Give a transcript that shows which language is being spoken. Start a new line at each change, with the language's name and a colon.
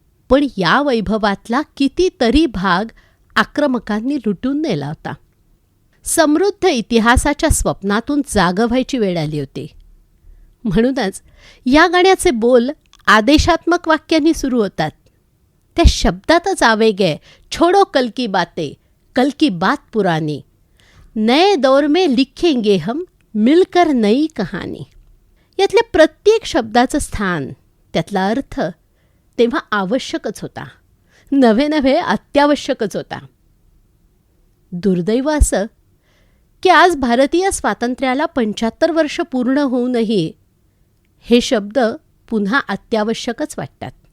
Marathi: पण या वैभवातला कितीतरी भाग आक्रमकांनी लुटून नेला होता. समृद्ध इतिहासाच्या स्वप्नातून जागं व्हायची वेळ आली होती. म्हणूनच या गाण्याचे बोल आदेशात्मक वाक्यांनी सुरू होतात. त्या शब्दातच आवेग आहे,
Hindi: छोडो कल की बातें, कल की बात पुरानी, नए दौर में लिखेंगे हम मिलकर नई कहानी.
Marathi: यातल्या प्रत्येक शब्दाचं स्थान, त्यातला अर्थ तेव्हा आवश्यकच होता, नव्हे नव्हे अत्यावश्यकच होता. दुर्दैव असं की आज भारतीय स्वातंत्र्याला 75 वर्ष पूर्ण होऊनही हे शब्द पुन्हा अत्यावश्यकच वाटतात.